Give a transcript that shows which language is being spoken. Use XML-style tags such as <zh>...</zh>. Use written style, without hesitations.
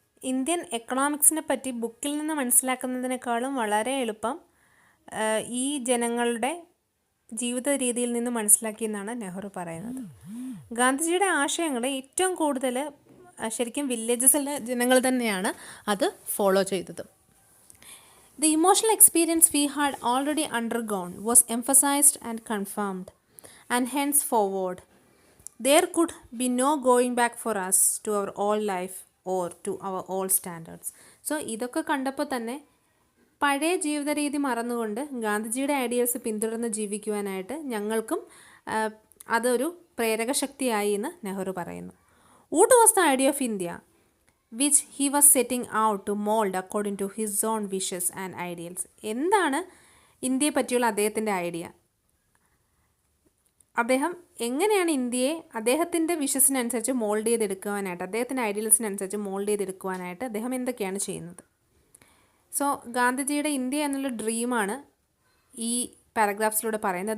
<ml>Indian എക്കണോമിക്സിനെ പറ്റി ബുക്കിൽ നിന്ന് മനസ്സിലാക്കുന്നതിനേക്കാളും വളരെ എളുപ്പം ഈ ജനങ്ങളുടെ ജീവിത രീതിയിൽ നിന്ന് മനസ്സിലാക്കിയെന്നാണ് നെഹ്റു പറയുന്നത്. ഗാന്ധിജിയുടെ ആശയങ്ങൾ ഏറ്റവും കൂടുതൽ ശരിക്കും വില്ലേജസിലെ ജനങ്ങൾ തന്നെയാണ് അത് ഫോളോ ചെയ്തത്.</ml> <en>The emotional experience we had already undergone was emphasized and confirmed, and henceforward there could be no going back for us to our old life or to our old standards.</en> <ml>So ഇതൊക്കെ കണ്ടപ്പോൾ തന്നെ പഴയ ജീവിത രീതി മറന്നുകൊണ്ട് ഗാന്ധിജിയുടെ ideals പിന്തുടർന്ന് ജീവിക്കുവാനായിട്ട് ഞങ്ങൾക്കും അതൊരു പ്രേരക ശക്തിയായി എന്ന് നെഹ്റു പറയുന്നു.</ml> <en>What was the idea of India? which he was setting out to mold according to his own wishes and ideals.</en> <ml>എന്താണ് ഇന്ത്യയെ പറ്റിയുള്ള അദ്ദേഹത്തിൻ്റെ ഐഡിയ? അദ്ദേഹം എങ്ങനെയാണ് ഇന്ത്യയെ അദ്ദേഹത്തിൻ്റെ വിഷസിനനുസരിച്ച് മോൾഡ് ചെയ്തെടുക്കുവാനായിട്ട്, അദ്ദേഹത്തിൻ്റെ ഐഡിയൽസിനനുസരിച്ച് മോൾഡ് ചെയ്തെടുക്കുവാനായിട്ട് അദ്ദേഹം എന്തൊക്കെയാണ് ചെയ്യുന്നത്? സോ ഗാന്ധിജിയുടെ ഇന്ത്യ എന്നുള്ള ഡ്രീമാണ് ഈ പാരഗ്രാഫ്സിലൂടെ പറയുന്നത്.</ml>